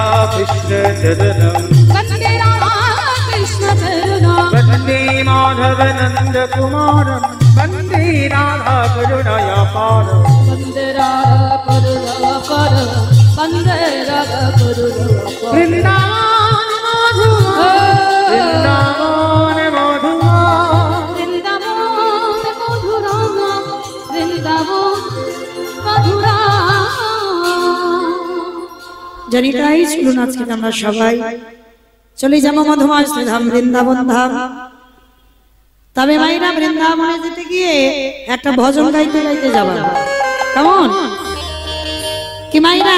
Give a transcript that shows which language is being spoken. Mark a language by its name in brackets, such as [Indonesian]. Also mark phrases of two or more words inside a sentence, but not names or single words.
[Sanskrit] कृष्ण चरणं वन्दे राधा कृष्ण चरणं वन्दे माधव नंद कुमारं वन्दे राधा करुणायापारं वन्दे राधा करुणाकर वन्दे राधा करुणाकर वृंदावन मधुआ वृंदावन मधुआ वृंदावन मधुरा वृंदावन मधुरा [Bangla] জানি তাই চলুন আজকে আমরা সবাই চলে যাবো মধুমাস ধাম বৃন্দাবন ধাম। তবে মাইরা বৃন্দাবনে যেতে গিয়ে একটা ভজন গাইতে গাইতে যাবা, কেমন কি মাইরা?